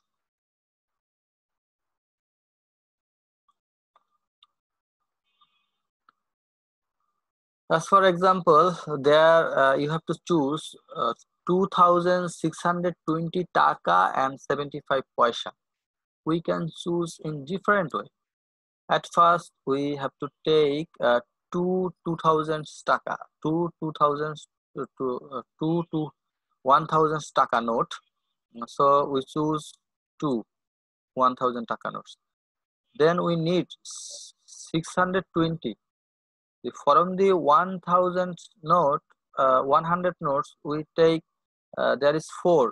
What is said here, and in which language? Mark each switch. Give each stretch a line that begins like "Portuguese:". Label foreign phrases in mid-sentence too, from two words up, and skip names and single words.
English: As for example, there you have to choose 2620 taka and 75 paisa. We can choose in different way. At first we have to take two 2000 taka, two 1000 taka note. So we choose two 1000 taka notes. Then we need 620. From the 1000 note, 100 notes, we take there is 4.